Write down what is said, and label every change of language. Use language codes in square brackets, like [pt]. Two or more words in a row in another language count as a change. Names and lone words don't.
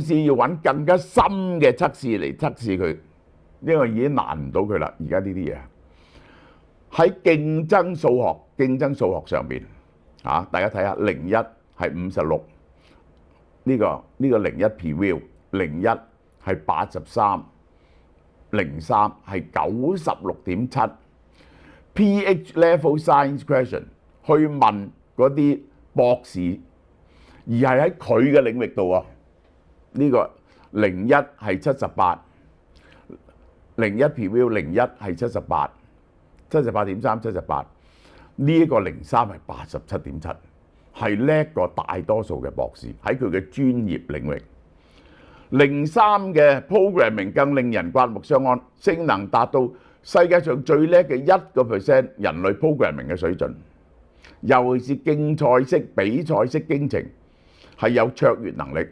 [yue] 司要揾更加深嘅測試嚟測試佢，因為已經難唔到佢啦。而家呢啲嘢喺競爭數學上邊大家睇下01係56，呢個01 preview 01係83，03係 96.7。 [en] PH level science question [yue] 去問嗰啲博士，而係喺佢嘅領域度啊。呢個01係78，01 preview 01係78， 78.3 78。呢一個03係87.7，係叻過大多數嘅博士喺佢嘅專業領域。03嘅 programming 更令人刮目相看，性能達到世界上最叻嘅1% 人類 programming 嘅水準，尤其是競賽式、比賽式工程係有卓越能力。